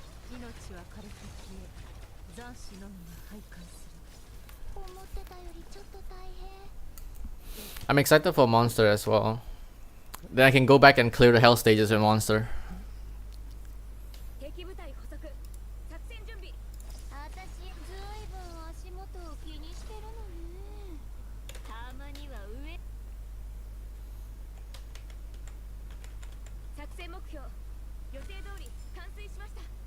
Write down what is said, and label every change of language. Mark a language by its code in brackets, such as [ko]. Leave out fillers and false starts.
[ja] 命は枯れて消え、残死のみが徘徊する。思ってたよりちょっと大変。 [en] I'm excited for monster as well. Then I can go back and clear the hell stages in monster. [ja] 敵部隊捕捉。作戦準備。私ずいぶん足元を気にしてるのね。たまには上。作戦目標。予定通り完遂しました。